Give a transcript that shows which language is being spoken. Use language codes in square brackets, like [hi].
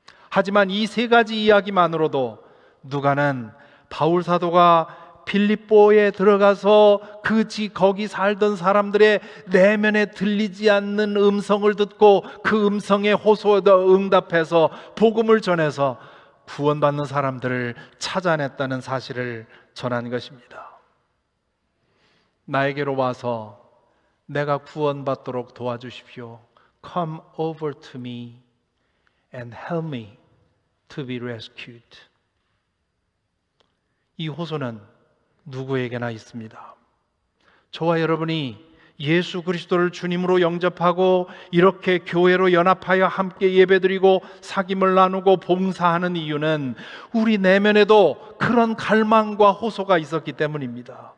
[ko] 하지만 이 세 가지 이야기만으로도 누가는 바울 사도가 빌립보에 들어가서 거기 살던 사람들의 내면에 들리지 않는 음성을 듣고 그 음성에 호소에 응답해서 복음을 전해서 구원받는 사람들을 찾아냈다는 사실을 전한 것입니다. 나에게로 와서 내가 구원받도록 도와주십시오. [en] Come over to me and help me to be rescued. [ko] 이 호소는 누구에게나 있습니다. 저와 여러분이 예수 그리스도를 주님으로 영접하고 이렇게 교회로 연합하여 함께 예배드리고 사귐을 나누고 봉사하는 이유는 우리 내면에도 그런 갈망과 호소가 있었기 때문입니다.